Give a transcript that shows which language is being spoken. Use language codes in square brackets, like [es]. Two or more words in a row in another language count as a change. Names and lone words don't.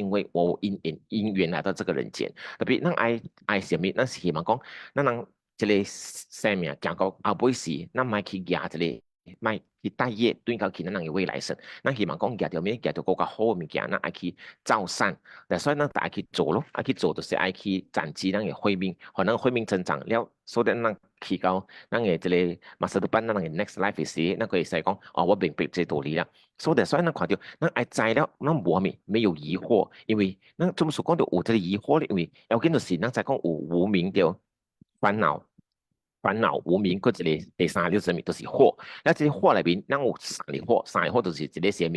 [nan] 因为我因缘来到这个人间，特别咱爱什么，咱是希望讲，咱人这个生命讲到后尾时，咱卖去压这个，卖去带业对到去咱人的未来生，咱希望讲压到咩，压到更加好的物件，咱爱去造善，所以咱爱去做咯，爱去做就是爱去展示咱的慧命，和咱慧命增长了，所以咱提高咱嘅这个 [ms] masa depan [nan] 咱嘅 [en] next life [nan] 时，咱可以使讲哦，我明白这道理啦。所以咱看到，咱爱知了，咱没有疑惑，因为咱怎么说讲到有这个疑惑咧？因为要紧就是咱在讲有无明着烦恼无明，嗰一个第三就是咩？就是惑。那这惑里边，咱有三个惑就是一个啥物？